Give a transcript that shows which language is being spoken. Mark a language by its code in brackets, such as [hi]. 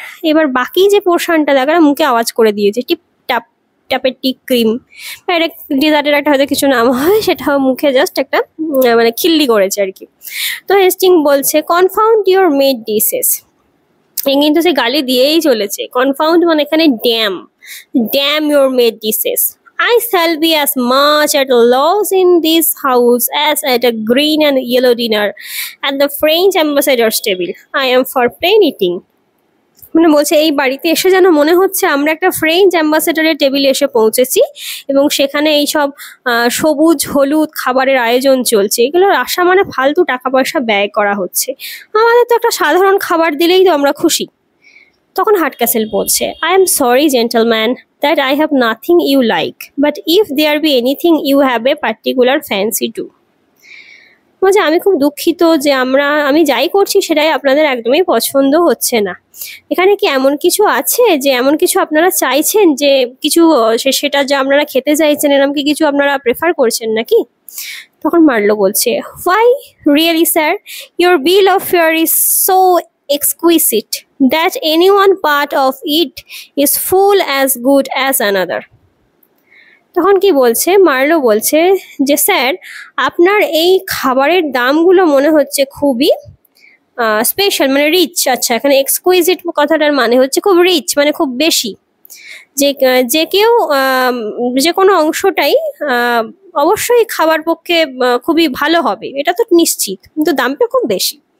[bn] এবার বাকি যে পোর্শনটা দেখা মুখে আওয়াজ করে দিয়েছে টিপ টাপ ট্যাপেটি ক্রিম, এটা ডেজার্টের একটা হয়তো কিছু নাম হয়, সেটাও মুখে জাস্ট একটা মানে খিল্লি করেছে আর কি। তো হেস্টিং বলছে [en] confound your made dishes, [bn] কিন্তু সে গালি দিয়েই চলেছে। [en] confound [bn] মানে এখানে [en] Damn your made dishes, I shall be as much at a loss in this house as at a green and yellow dinner at the French ambassador's table. I am for plain eating. [bn] মানে বলছে এই বাড়িতে এসে যেন মনে হচ্ছে আমরা একটা ফ্রেঞ্চ অ্যাম্বাসেডরের টেবিলে এসে পৌঁছেছি এবং সেখানে এইসব সবুজ হলুদ খাবারের আয়োজন চলছে, এগুলোর আশা মানে ফালতু টাকা পয়সা ব্যয় করা হচ্ছে, আমাদের তো একটা সাধারণ খাবার দিলেই তো আমরা খুশি। তখন হার্টক্যাসেল বলছে [en] I am sorry gentleman that I have nothing you like, but if there be anything you have a particular fancy to. [bn] বলছে আমি খুব দুঃখিত যে আমি যাই করছি সেটাই আপনাদের একদমই পছন্দ হচ্ছে না। এখানে কি এমন কিছু আছে যে এমন কিছু আপনারা চাইছেন যে কিছু সেটা যা আপনারা খেতে চাইছেন এরকম কি কিছু আপনারা প্রেফার করছেন নাকি। তখন মার্লো বলছে [en] Why really sir, your bill of fare is so exquisite that any one part of it is full as good as another. [bn] তখন কি বলছে মার্লো বলছে যে স্যার আপনার এই খাবারের দামগুলো মনে হচ্ছে খুবই স্পেশাল মানে রিচ। আচ্ছা এখানে এক্সকুইজিট কথাটার মানে হচ্ছে খুব রিচ মানে খুব বেশি, যে কেউ যে কোনো অংশটাই অবশ্যই খাবার পক্ষে খুবই ভালো হবে এটা তো নিশ্চিত, কিন্তু দামটা খুব বেশি।